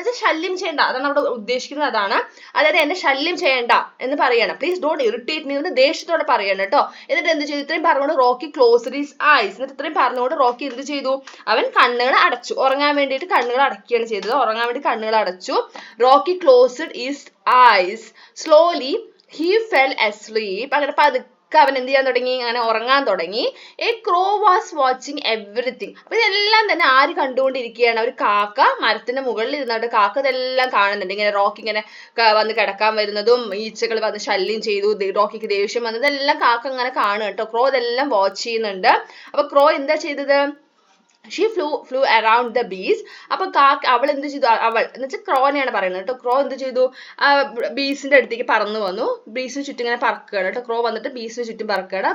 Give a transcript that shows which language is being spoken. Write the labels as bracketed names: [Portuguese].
[Malayalam] എന്ന് വെച്ചാൽ ശല്യം ചെയ്യണ്ട, അതാണ് അവിടെ ഉദ്ദേശിക്കുന്നത്. അതാണ്, അതായത് എന്നെ ശല്യം ചെയ്യണ്ട എന്ന് പറയണം. [English] please don't irritate me [Malayalam] എന്ന് ദേഷ്യത്തോടെ പറയണം കേട്ടോ. എന്നിട്ട് എന്ത് ചെയ്തു? ഇത്രയും പറഞ്ഞുകൊണ്ട് [English] Rocky closed his eyes. [Malayalam] എന്നിട്ട് ഇത്രയും പറഞ്ഞുകൊണ്ട് റോക്കി എന്ത് ചെയ്തു? അവൻ കണ്ണുകൾ അടച്ചു. ഉറങ്ങാൻ വേണ്ടിയിട്ട് കണ്ണുകൾ അടയ്ക്കുകയാണ് ചെയ്തത്. ഉറങ്ങാൻ വേണ്ടി കണ്ണുകൾ അടച്ചു. [English] Rocky closed his eyes. Slowly he fell asleep. [Malayalam] അങ്ങനെ പതുക്കെ അവൻ എന്ത് ചെയ്യാൻ തുടങ്ങി? അങ്ങനെ ഉറങ്ങാൻ തുടങ്ങി. [English] A crow was watching everything. [Malayalam] അപ്പൊ ഇതെല്ലാം തന്നെ ആര് കണ്ടുകൊണ്ടിരിക്കുകയാണ്? ഒരു കാക്ക മരത്തിന്റെ മുകളിൽ ഇരുന്നിട്ട് കാക്ക ഇതെല്ലാം കാണുന്നുണ്ട്. ഇങ്ങനെ റോക്കി ഇങ്ങനെ വന്ന് കിടക്കാൻ വരുന്നതും ഈച്ചകൾ വന്ന് ശല്യം ചെയ്തു, റോക്കിക്ക് ദേഷ്യം വന്നത്, ഇതെല്ലാം കാക്ക അങ്ങനെ കാണുക കേട്ടോ. ക്രോ ഇതെല്ലാം വാച്ച് ചെയ്യുന്നുണ്ട്. അപ്പൊ ക്രോ എന്താ ചെയ്തത്? [English] She flew around the bees. [Malayalam] അപ്പൊ അവൾ എന്ത് ചെയ്തു? അവൾ എന്ന് വെച്ചാൽ ക്രോനെയാണ് പറയുന്നത് കേട്ടോ. ക്രോ എന്ത് ചെയ്തു? ബീസിന്റെ അടുത്തേക്ക് പറന്നു വന്നു. ബീസിന് ചുറ്റും ഇങ്ങനെ പറക്കുകയാണ് കേട്ടോ. ക്രോ വന്നിട്ട് ബീസിന് ചുറ്റും പറക്കുകയാണ്.